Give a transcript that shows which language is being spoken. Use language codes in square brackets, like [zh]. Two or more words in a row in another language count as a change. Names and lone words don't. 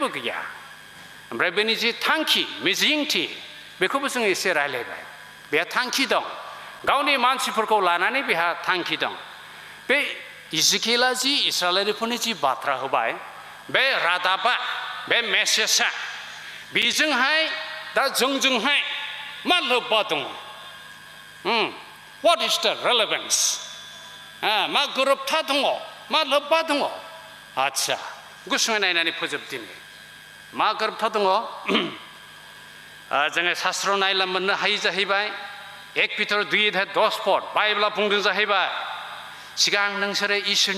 [brx] गैया ओमफ्राय बेनि जि थांखि मिजिंथि बेखौबो जों एसे रायलायबाय बेहा थांखि दं गावनि मानसिफोरखौ लानानै बेहा थांखि दं बे इजिकेला जि इस्राएलारिफोरनि जि बाथ्रा होबाय बे रादाबा बे मेसेजआ बेजोंहाय दा जोंजोंहाय मा लोब्बा दङ [en] what is the relevance [brx] मा गोरोबथा दङ मा लोब्बा दङ आच्छा गुसुङै नायनानै फोजोबदिनि मा गोरोबथा दङ जोङो शास्त्र नायला मोननो हायो जाहैबाय 1 पिटर 2:10 बाइबेला बुंदों जाहैबाय सिगां नोंसोरो इसोरनि